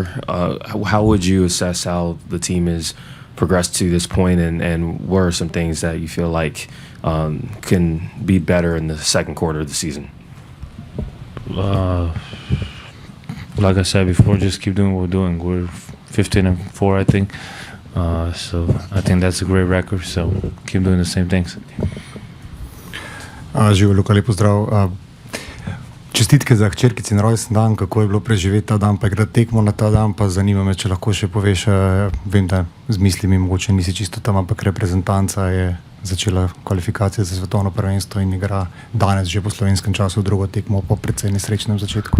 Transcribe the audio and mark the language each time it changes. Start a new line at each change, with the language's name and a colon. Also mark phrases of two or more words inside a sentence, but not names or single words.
English: How would you assess how the team has progressed to this point, and what are some things that you feel like can be better in the second quarter of the season? Like I said before, just keep doing what we're doing. We're 15-4, I think. So I think that's a great record, so keep doing the same things.
Slovenian: Živo, Luka, lep pozdrav. Čestitke za hčerkici na rojsten dan, kako je bilo preživeti ta dan, pa igrati tekmo na ta dan, pa zanima me, če lahko še poveš, vem, da z mislimi mogoče nisi čisto tam, ampak reprezentanca je začela kvalifikacije za svetovno prvenstvo in igra danes že po slovenskem času drugo tekmo po precej nesrečnem začetku.